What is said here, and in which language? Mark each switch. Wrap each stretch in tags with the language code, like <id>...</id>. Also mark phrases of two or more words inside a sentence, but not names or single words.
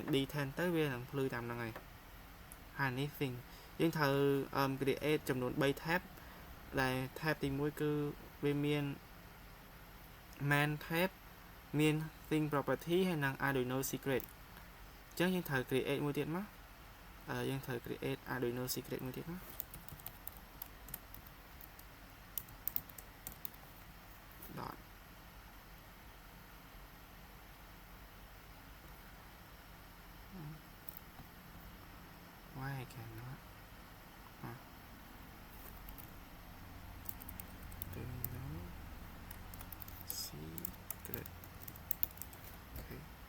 <km>D10 ទៅវានឹងភ្លឺតាមហ្នឹងហើយនេះ thing យើងត្រូវ create ចំនួន3 tab ដែល tab ទី1គឺវា មាន</km> <en>main tab</en> <km>មាន</km> <en>thing property</en> <km>ហើយ និង Arduino secret អញ្ចឹងយើងត្រូវ create មួយទៀតមកយើងត្រូវ create Arduino secret មួយទៀតមក</km> <en>dot why I cannot Arduino secret okay</en>